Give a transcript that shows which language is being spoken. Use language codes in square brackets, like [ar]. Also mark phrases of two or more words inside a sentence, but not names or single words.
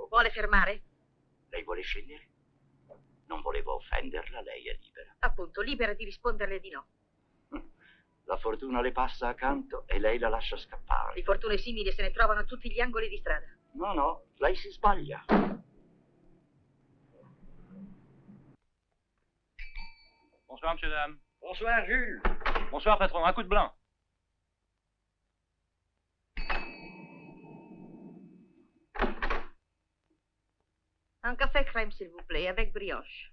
[it] Vuole fermare? Lei vuole scegliere? Non volevo offenderla, lei è libera. Appunto, libera di risponderle di no. La fortuna le passa accanto e lei la lascia scappare. Di fortune simili se ne trovano a tutti gli angoli di strada. No, lei si sbaglia. [fr] Bonsoir, monsieur, dame. Bonsoir, Jules. Bonsoir, patron. Un coup de blanc. Un café crème, s'il vous plaît, avec brioche.